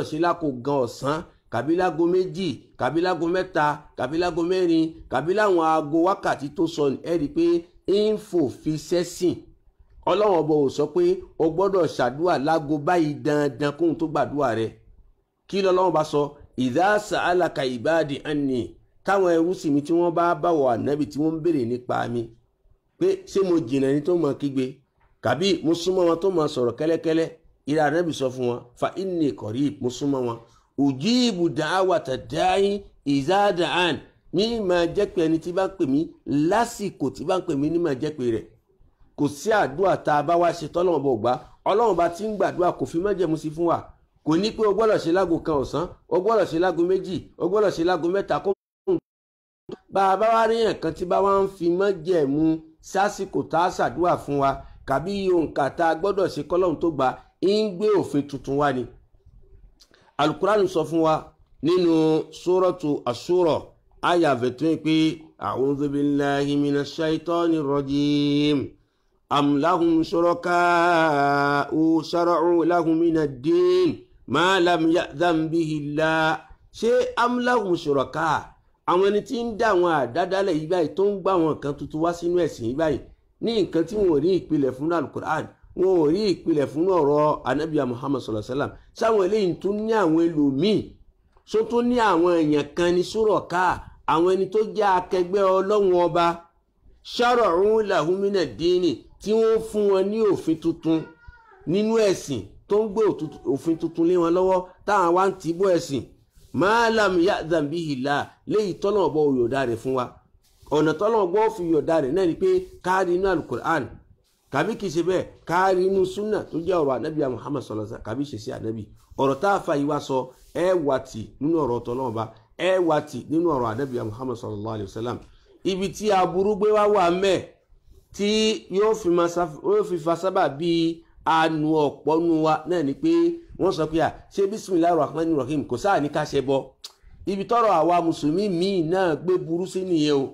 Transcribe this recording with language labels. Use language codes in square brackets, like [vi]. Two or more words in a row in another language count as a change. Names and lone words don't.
[yo] ṣe lákò gan ọ̀sán kàbí lágo 2 kàbí lágo 3 kàbí lágo 4 kàbí láwọn aago wákàtí tó sọ ẹ rí i pé info fi sẹ́sìn ọlọ́run ọba ò sọ pé o gbọ́dọ̀ ṣàdúà lágo báyìí dandan kóhun tó gbàdúà rẹ kí lọ́lọ́run bá sọ [ar] إذا سألك عبادي عني [yo] táwọn ẹrú sì mi tí wọ́n bá báwọ̀ ànábì tí wọ́n ń béèrè nípa mi pé ṣé mo jìnnà ní tó mọ kígbe kàbí mo súnmọ́ wọn tó mọ sọ̀rọ̀ kẹ́lẹ́kẹ́lẹ́ ìrà ànábì sọ fún wọn [ar] فإني قريب [yo] mo súnmọ́ wọn [ar] أجيب دعوة الداع إذا [yo] da'an ní máa jẹ́ pé ẹni tí bá ń pè mí lásìkò tí bá ń pè mí ní máa jẹ́ pé rẹ̀ kò sí àdúrà tá a bá wá ṣe tọ́lọ́run bọ̀ gbà ọlọ́run bá ti ń gbàdúrà kò fi májẹ̀mú sí fún wa kò ní pé o gbọ́dọ̀ ṣe lágo kan ọ̀sán o gbọ́dọ̀ ṣe lágo 2 o gbọ́dọ̀ ṣe lágo 3 kó bá a bá wá rí nǹkan tí bá wá ń fi májẹ̀mú sásìkò tá a ṣàdúrà fún wa kàbí òǹkà tá a gbọ́dọ̀ ṣe kọ́lọ́run tó gbà ń gbé òfin tuntun wá ni alukur'an sọ fún wa nínú suratu Ash-Shura aya 28 pé [ar] أعوذ بالله من الشيطان الرجيم أم لهم شركاء شرعوا لهم من الدين ما لم يأذن به الله. [yo] ṣé [ar] أم لهم شركاء' [yo] àwọn ẹni tí ń dá àwọn àdádálẹ̀ yìí báyìí tó ń gbá àwọn nǹkan tuntun wá sínú ẹ̀sìn yìí báyìí ní nǹkan tí wọn ò rí ìpìlẹ̀ fún alukur'an, wọn ò rí ìpìlẹ̀ fún ọ̀rọ̀ anabiya Muhammad [ar] صلى الله عليه وسلم. [yo] sáwọn eléyìí tún ní àwọn ẹlòmíì so tún ní àwọn èèyàn kan ní shuraka, àwọn ẹni tó jẹ́ akẹgbẹ́ Ọlọ́run ọba, [ar] شرعوا لهم من الدين [yo] tí wọ́n fún wọn ní òfin tuntun nínú ẹ̀sìn, tó ń gbé òfin tuntun lé wọn lọ́wọ́ táwọn wá ń tìbọ̀ ẹ̀sìn. [ar] ما لم يأذن به الله, [yo] léyìí tọ́lọ̀ ọ̀bọ̀ òyòdá rẹ̀ fún wa. ọ̀nà tọ́lọ̀ ọ̀bọ̀ fi yọ̀dá rẹ̀ náà ni pé káàrí inú alukur'an kàbí kìí ṣe bẹ́ẹ̀ káàrí inú súnà tó jẹ́ ọ̀rọ̀ ànábì Muhammad [ar] صلى الله عليه وسلم [yo] kàbí ṣe sí ànábì. ọ̀rọ̀ tá a fa yìí wá sọ ẹ wà tì nínú ọ̀rọ̀ tọ́lọ̀ ọba, ẹ wà tì nínú ọ̀rọ̀ ànábì Muhammad [ar] صلى الله عليه وسلم. [yo] ibi tí aburú gbé wá wà mẹ́ tí yóò fi fa sábà bíi anu ọ̀pọ̀nu wa náà ni pé wọ́n sọ pé ṣé [ar] بسم الله رحمن رحيم [yo] kò sáà ní ká ṣe bọ́. ibi tọ́rọ̀ àwa mùsùlùmí míì náà gbé burú sí nìyẹn o.